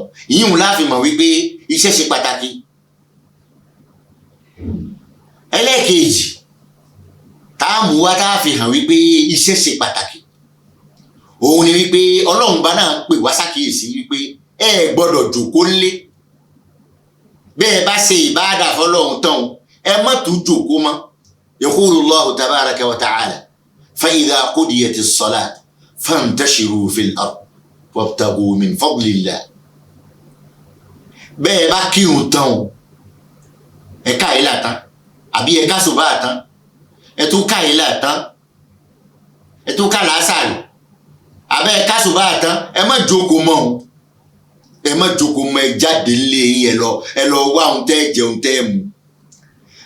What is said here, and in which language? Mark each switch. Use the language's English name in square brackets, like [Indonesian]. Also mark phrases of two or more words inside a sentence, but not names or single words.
[Yoruba] Ìyíhun láàfin mọ̀ wípé iṣẹ́ ṣe pàtàkì. Ẹlẹ́ẹ̀kejì táàmù wá tá a fi hàn wípé iṣẹ́ ṣe pàtàkì òun ni wípé Ọlọ́run bá náà pè wá sákìyèsí wípé ẹ gbọ́dọ̀ jókòó ńlé. Bẹ́ẹ̀ bá ṣe ìbáàdà fọ́lọ́run tán ẹ má tún jókòó mọ́. [Arabic] يقول الله تبارك وتعالى فإذا قضيت الصلاة فانتشروا في الأرض وابتغوا من فضل الله. [Yoruba] Bẹ́ẹ̀ bá kírun tán ẹ ká ìlà tán àbí ẹ ká sùbá tán ẹ tún ká ìlà tán ẹ tún ká làásàrì àbẹ́ ẹ ká sùbá tán ẹ má jókòó mọ́ o, ẹ má jókòó mọ́, ẹ jáde nílé yín ẹ lọ wá ohun tẹ́ jẹ ohun tẹ́ mu.